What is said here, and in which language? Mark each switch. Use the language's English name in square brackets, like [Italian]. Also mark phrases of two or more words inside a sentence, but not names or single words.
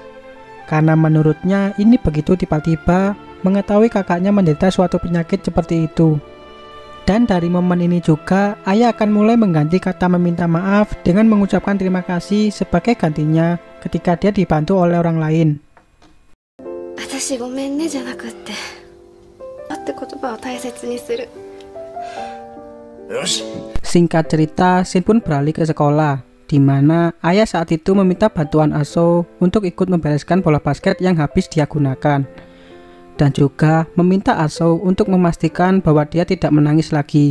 [Indonesian] Karena menurutnya ini begitu tiba-tiba mengetahui kakaknya menderita suatu penyakit seperti itu. Dan dari momen ini juga, ayah akan mulai mengganti kata meminta maaf dengan mengucapkan terima kasih sebagai gantinya ketika dia dibantu oleh orang lain. [Japanese] "私ごめんね" じゃなくって、って言葉を大切にする. [Indonesian] Singkat cerita, Shin pun beralih ke sekolah, di mana ayah saat itu meminta bantuan Aso untuk ikut membereskan bola basket yang habis dia gunakan. Dan juga meminta Aso untuk memastikan bahwa dia tidak menangis lagi.